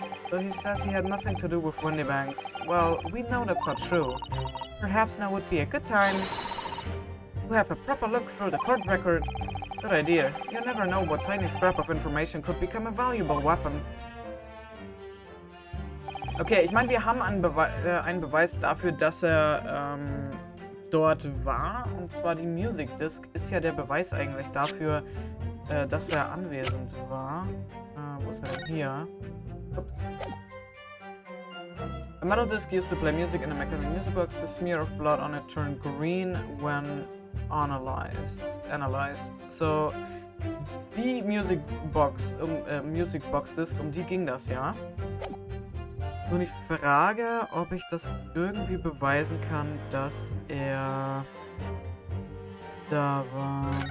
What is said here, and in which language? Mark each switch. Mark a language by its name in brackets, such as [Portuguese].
[English] So he says he had nothing to do with Windybanks. Well, we know that's not true. Perhaps now would be a good time to have a proper look through the court record. Good idea. You never know what tiny scrap of information could become a valuable weapon. [German] Okay, ich meine, wir haben einen Beweis dafür, dass er dort war. Und zwar die Music Disc ist ja der Beweis eigentlich dafür, dass er anwesend war. Wo ist er denn hier? Ups. [English] A metal disc used to play music in a mechanical music box. The smear of blood on it turned green when analyzed. [German] So, die Music Box Disc, um die ging das, ja? Nur die Frage, ob ich das irgendwie beweisen kann, dass er da war.